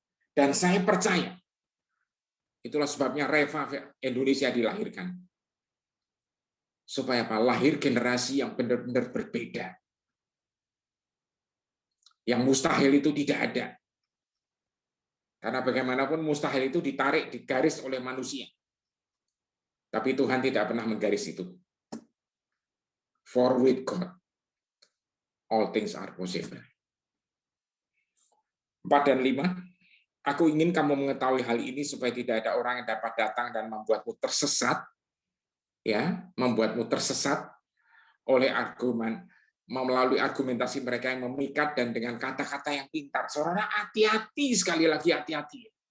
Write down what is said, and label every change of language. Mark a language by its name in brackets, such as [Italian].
[Indonesian] Dan saya percaya. Itulah sebabnya Reva Indonesia dilahirkan. Supaya apa? Lahir generasi yang benar-benar berbeda. Yang mustahil itu tidak ada. Karena bagaimanapun mustahil itu ditarik, digaris oleh manusia. Tapi Tuhan tidak pernah menggaris itu. [English] For with God, all things are possible. [Indonesian] 4 dan 5. Aku ingin kamu mengetahui hal ini supaya tidak ada orang yang dapat datang dan membuatmu tersesat, ya, membuatmu tersesat oleh melalui argumentasi mereka yang memikat dan dengan kata-kata yang pintar. Saudara, hati-hati, sekali lagi hati-hati.